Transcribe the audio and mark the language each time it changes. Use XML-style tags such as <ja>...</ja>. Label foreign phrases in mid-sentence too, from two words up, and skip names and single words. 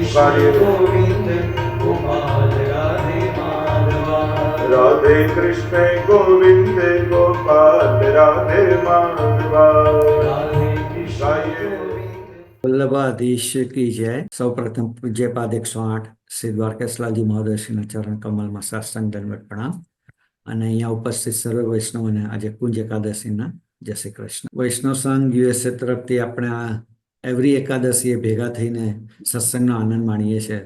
<hi>राधे गोविंद गोपाल राधे माधवा राधे कृष्ण गोविंद गोपाल राधे माधवा राधे कृष्ण</hi> <gu>વલ્લભાધીશ કી જય. સૌ પ્રથમ પૂજ્યપાદ 108 શ્રી દ્વારકેશલાલજી મહોદયશ્રીના ચરણ કમલમાં સાષ્ટાંગ દંડવત પ્રણામ. અને અહીંયા ઉપસ્થિત સર્વ વૈષ્ણવોને આજે કુંજ એકાદશીના જય શ્રી કૃષ્ણ. વૈષ્ણવ સંઘ યુએસએ તરફથી આપણે આ એવરી એકાદશીએ ભેગા થઈને સત્સંગનો આનંદ માણીએ છીએ.</gu>